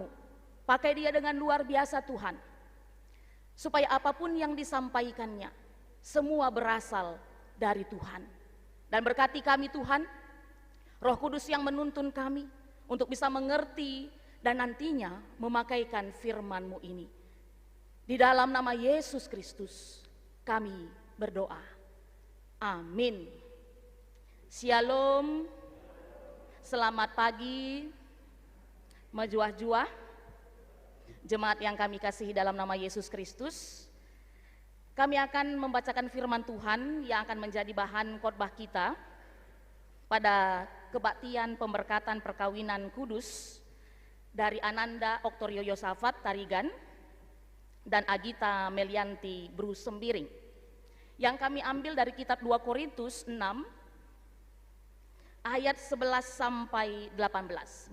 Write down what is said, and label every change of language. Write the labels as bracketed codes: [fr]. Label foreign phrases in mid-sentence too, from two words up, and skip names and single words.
[id] Pakai dia dengan luar biasa Tuhan, supaya apapun yang disampaikannya semua berasal dari Tuhan. Dan berkati kami Tuhan, Roh Kudus yang menuntun kami untuk bisa mengerti dan nantinya memakaikan firman-Mu ini. Di dalam nama Yesus Kristus kami berdoa. Amin. Shalom. Selamat pagi, majuah-juah, jemaat yang kami kasihi dalam nama Yesus Kristus. Kami akan membacakan firman Tuhan yang akan menjadi bahan khotbah kita pada kebaktian pemberkatan perkawinan kudus dari Ananda Oktorio Yosafat Tarigan dan Agita Melianti Beru Sembiring, yang kami ambil dari kitab 2 Korintus 6 ayat 11 sampai 18.